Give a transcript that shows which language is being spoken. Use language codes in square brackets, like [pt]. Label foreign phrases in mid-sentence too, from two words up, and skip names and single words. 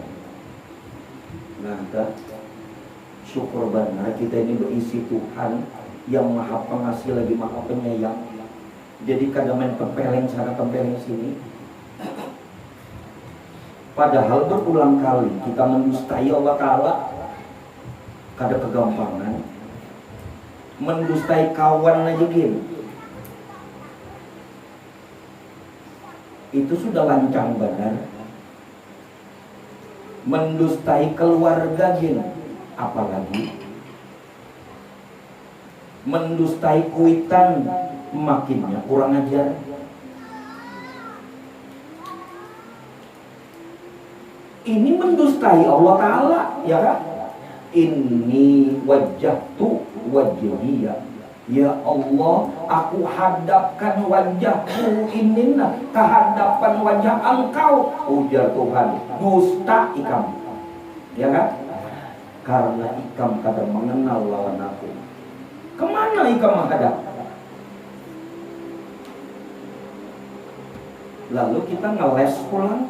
[bjn] Nah, syukur benar kita ini berisi Tuhan yang maha pengasih lagi maha penyayang. Jadi kadang main tempeleng sana tempeleng sini. Padahal berulang kali kita mendustai Allah Ta'ala. Kada kegampangan. Mendustai kawan aja gini. Itu sudah lancang benar. Mendustai keluarga gini. Apalagi mendustai kuitan, makinnya kurang ajar. Ini mendustai Allah Ta'ala, ya kan? [ar] إني وجهت وجهي يا الله, [bjn] aku hadapkan wajahku ini ke hadapan wajah Engkau. Ujar Tuhan, dusta ikam, ya kan? Karena ikam kadang mengenal lawan aku. Kemana ikam menghadap? Lalu kita ngeles pulang.